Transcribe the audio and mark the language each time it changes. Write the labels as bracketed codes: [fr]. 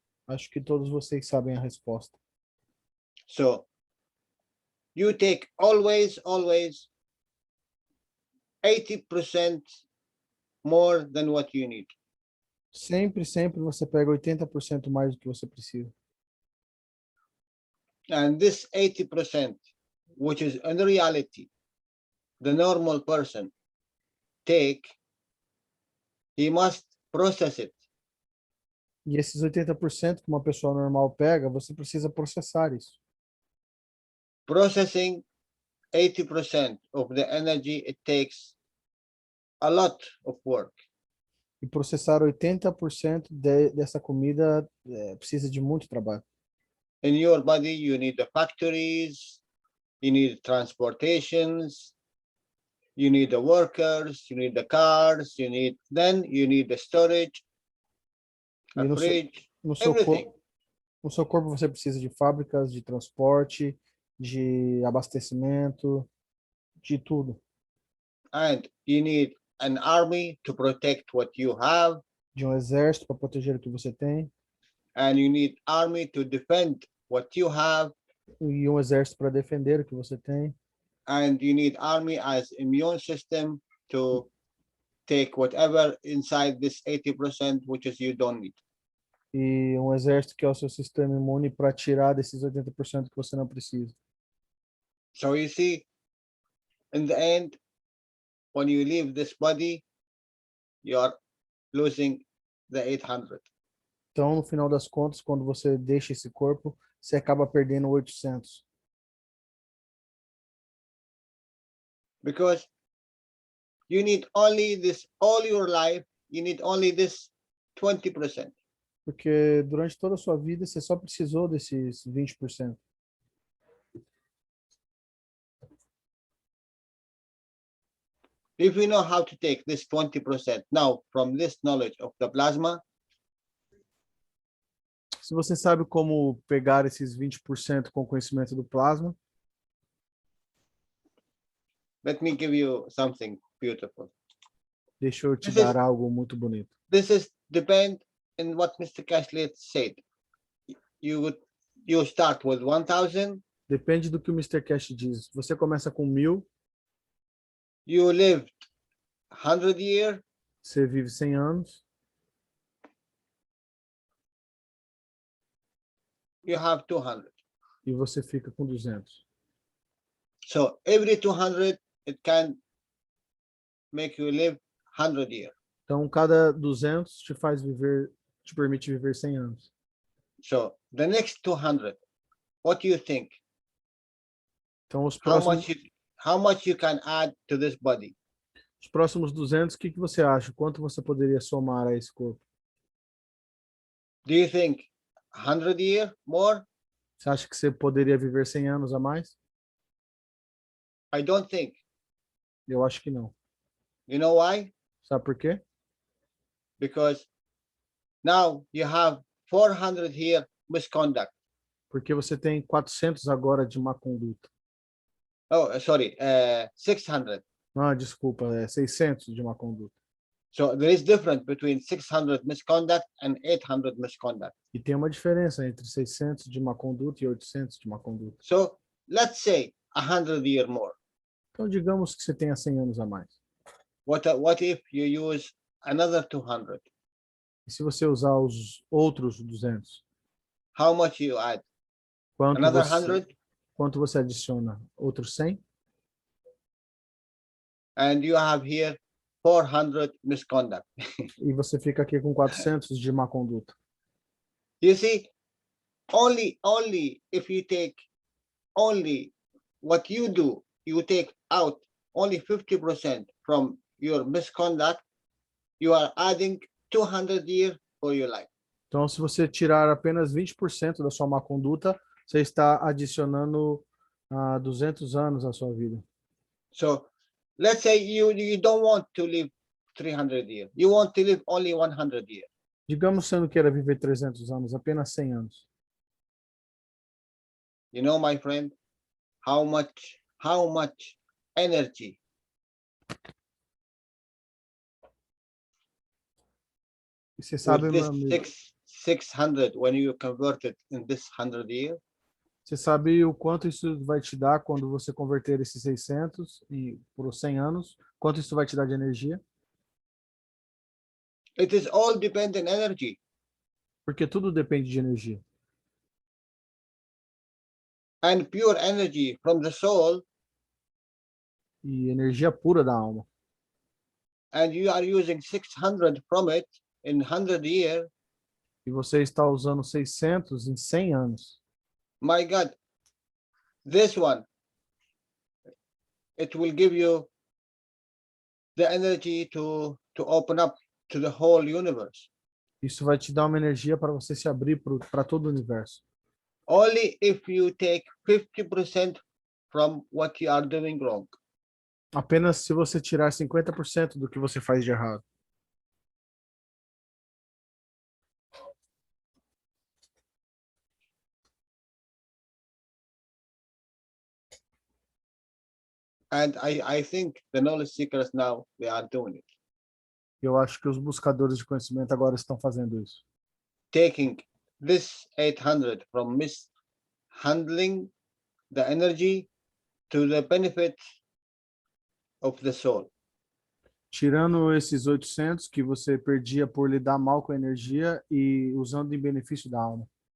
[pt] Acho que todos vocês sabem a resposta. [en] So you take always 80% more than what you need. [pt] Sempre você pega 80% mais do que você precisa. [en] And this 80%, which is in reality, the normal person take, he must process it. [pt] E esses 80% que uma pessoa normal pega, você precisa processar isso. [en] Processing 80% of the energy, it takes a lot of work. [pt] E processar 80% dessa comida precisa de muito trabalho. [en] In your body, you need the factories, you need transportations, you need the workers, you need the cars, you need the storage, [pt] E a no [en] fridge, [pt] seu [en] everything. [pt] corpo, no seu corpo você precisa de fábricas, de transporte, de abastecimento, de tudo. [en] And you need an army to protect what you have, [pt] De um exército para proteger o que você tem, [en] and you need army to defend what you have, [pt] e um exército para defender o que você tem, [en] and you need army as immune system to take whatever inside this 80%, which is you don't need. [pt] e um exército que é o seu sistema imune para tirar desses 80% que você não precisa. [en] So you see, in the end, when you leave this body, you are losing the 800. [pt] Então, no final das contas, quando você deixa esse corpo, você acaba perdendo 800. [en] Because you need only this, all your life, you need only this 20%. [pt] Porque durante toda a sua vida, você só precisou desses 20%. [en] If you know how to take this 20% now from this knowledge of the plasma, [pt] Se você sabe como pegar esses 20% com o conhecimento do plasma, [en] let me give you something beautiful. [pt] deixa eu te [en] This [pt] dar [en] is- [pt] algo muito bonito. [en] This is depend in what Mr. Cashlet said. You start with 1,000, [pt] Depende do que o Mr. Cash diz. Você começa com 1.000, [en] you lived 100 years, [pt] você vive 100 anos, [en] you have 200. [pt] e você fica com 200. [en] So every 200, it can make you live 100 years. [pt] Então, cada 200 te faz viver, te permite viver 100 anos. [en] So the next 200, what do you think? [pt] Então, [en] How much you can add to this body? [pt] os próximos 200, o que você acha? Quanto você poderia somar a esse corpo? [en] Do you think 100 years more? [pt] Você acha que você poderia viver 100 anos a mais? [en] I don't think. [pt] Eu acho que não. [en] You know why? [pt] Sabe por quê? [en] Because now you have 400 here misconduct. [pt] Porque você tem 400 agora de má conduta. [en] Oh, sorry, 600. [pt] Ah, desculpa, 600 de má conduta. [en] So there is difference between 600 misconduct and 800 misconduct. [pt] E tem uma diferença entre 600 de má conduta e 800 de má conduta. [en] So let's say 100 years more. [pt] Então, digamos que você tenha 100 anos a mais. [en] What if you use another 200? [pt] E se você usar os outros 200? [en] How much you add? [pt] Quanto [en] Another [pt] você, [en] 100? [pt] quanto você adiciona? Outros 100? [en] And you have here 400 misconduct. [pt] E você fica aqui com 400 de má conduta. [en] You see, only if you take only what you do, you take out only 50% from your misconduct, you are adding 200 years for your life. [pt] Então, se você tirar apenas 20% da sua má conduta, você está adicionando 200 anos à sua vida. [en] So let's say you don't want to live 300 years. You want to live only 100 years. [pt] Digamos que você não queira viver 300 anos, apenas 100 anos. [en] You know, my friend, how much energy [pt] E você sabe, [en] with [pt] meu [en] this [pt] amigo, [en] 600 when you convert it in this 100 years? [pt] Você sabe o quanto isso vai te dar quando você converter esses 600 e por 100 anos? Quanto isso vai te dar de energia? [en] It is all dependent energy. [pt] Porque tudo depende de energia. [en] And pure energy from the soul, [pt] E energia pura da alma. [en] and you are using 600 from it in 100 years. [pt] E você está usando 600 em 100 anos. [en] My God, this one, it will give you the energy to open up to the whole universe. [pt] Isso vai te dar uma energia para você se abrir para todo o universo. [en] Only if you take 50% from what you are doing wrong. [pt] Apenas se você tirar 50% do que você faz de errado. [en] And I think the knowledge seekers now, they are doing it. [pt] Eu acho que os buscadores de conhecimento agora estão fazendo isso. [en] Taking this 800 from mishandling the energy to the benefit of the soul. [pt] Tirando esses 800 que você perdia por lidar mal com a energia e usando em benefício da alma.